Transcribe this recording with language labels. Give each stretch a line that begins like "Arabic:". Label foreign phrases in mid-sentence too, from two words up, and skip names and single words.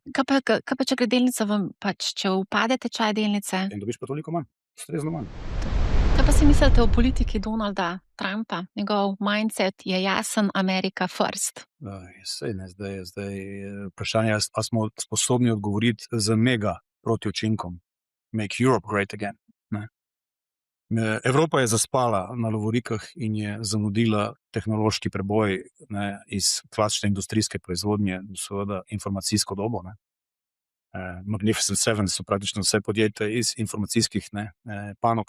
Slovenian: Kaj pa, če gre delnica če upade tečaj delnice? In dobiš pa toliko manj, ustrezno manj. Kaj pa si mislite o politiki Donalda Trumpa? Njegov mindset je jasen,
English: America first.
Slovenian: Sej ne, zdaj vprašanje, a smo sposobni odgovoriti z mega protiučinkom.
English: Make Europe great again.
Slovenian: Ne. Evropa je zaspala na lovorikah in je zamudila tehnološki preboj, ne, iz klasične industrijske proizvodnje v seveda informacijsko dobo, ne. Magnificent Seven so praktično vse podjetja iz informacijskih, ne, panog.